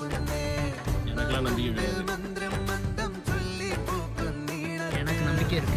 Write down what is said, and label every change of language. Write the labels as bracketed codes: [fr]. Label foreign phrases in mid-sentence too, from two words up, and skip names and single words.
[ta] எனக்கெல்லாம் நம்பிக்கை கிடையாது. [ml] മന്ത്രം മന്ദം ചൊല്ലിപ്പൂക്കുന്നീണത്തിൽ [ta] எனக்கு நம்பிக்கை இருக்கு.